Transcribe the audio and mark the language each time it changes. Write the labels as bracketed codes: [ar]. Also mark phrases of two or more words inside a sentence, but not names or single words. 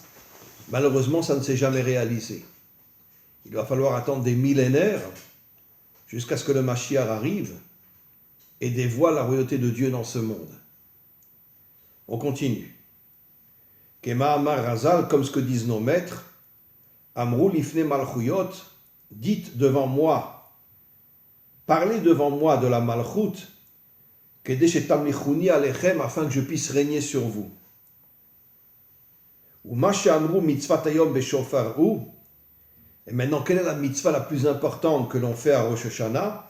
[fr] Malheureusement, ça ne s'est jamais réalisé. Il va falloir attendre des millénaires jusqu'à ce que le Mashiach arrive et dévoile la royauté de Dieu dans ce monde. On continue. [he] כמאמר רז״ל, [fr] comme ce que disent nos maîtres, [he] אמרו לפני מלכויות, [fr] dites devant moi, parlez devant moi de la malchut, afin que je puisse régner sur vous. Et maintenant, quelle est la mitzvah la plus importante que l'on fait à Rosh Hashanah?